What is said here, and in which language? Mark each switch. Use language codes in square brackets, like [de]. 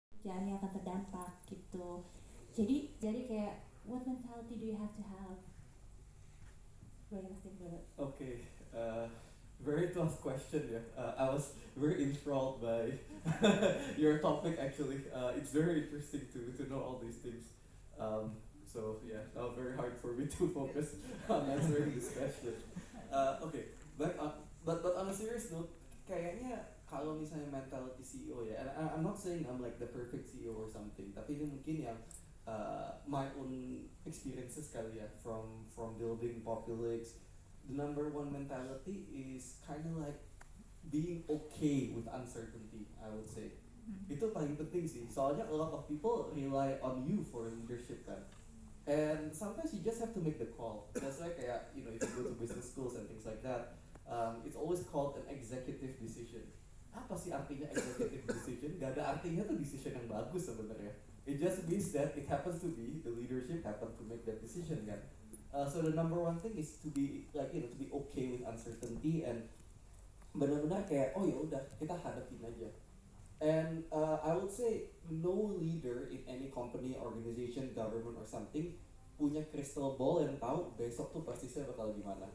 [id] pekerjaan yang akan terdampak gitu. Jadi kayak [en] what mentality do you have to have? [id] Gue yang mesti dulu. [en] Okay, very tough question. Yeah, I was very enthralled by your topic. Actually, it's very interesting to know all these things. So yeah, very hard for me to focus on answering this question. Okay, but on a serious note, [id] kayaknya kalau misalnya mentality CEO ya, [en] and I'm not saying I'm like the perfect CEO or something, [id] tapi ini mungkin yang [en] my own experiences [id] kali ya, [en] from building Populix. The number one mentality is kind of like being okay with uncertainty, I would say. [id] Itu paling penting sih, soalnya [en] a lot of people rely on you for leadership kan. And sometimes you just have to make the call. That's why kayak, you know, if you go to business schools and things like that, it's always called an executive decision. [id] Apa sih artinya executive decision? Gak ada artinya tuh decision yang bagus sebenarnya. [en] It just means that it happens to be the leadership happen to make that decision kan. So the number one thing is to be like, you know, to be okay with uncertainty and [id] benar-benar kayak, oh ya udah kita hadapin aja. [en] And I would say no leader in any company, organization, government or something [id] punya [en] crystal ball [id] yang tahu besok tuh persisnya bakal gimana.